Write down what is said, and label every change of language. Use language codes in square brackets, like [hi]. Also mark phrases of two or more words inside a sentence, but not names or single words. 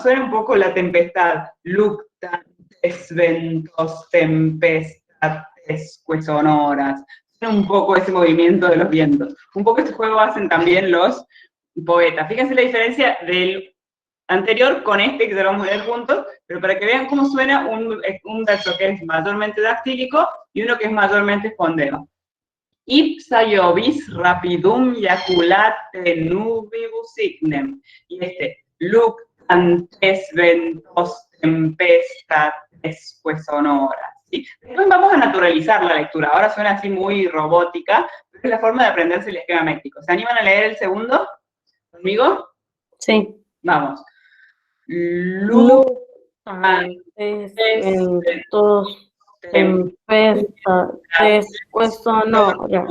[es] Suena un poco la tempestad. [la] Luctantes, ventos, tempestades, sonoras. [es] Suena un poco ese movimiento de los vientos. Un poco este juego hacen también los poetas. Fíjense la diferencia del anterior con este que ya lo vamos a leer juntos, pero para que vean cómo suena un verso que es mayormente dactílico y uno que es mayormente espondeo. [la] Ipsa Iovis rapidum iaculate nubibus ignem. Y luctantes ventos tempestates sonoras. [es] ¿Sí? Después vamos a naturalizar la lectura. Ahora suena así muy robótica, pero es la forma de aprenderse el esquema métrico. ¿Se animan a leer el segundo conmigo? Sí. Vamos. Descuentos, empieza, descuento, no, ya.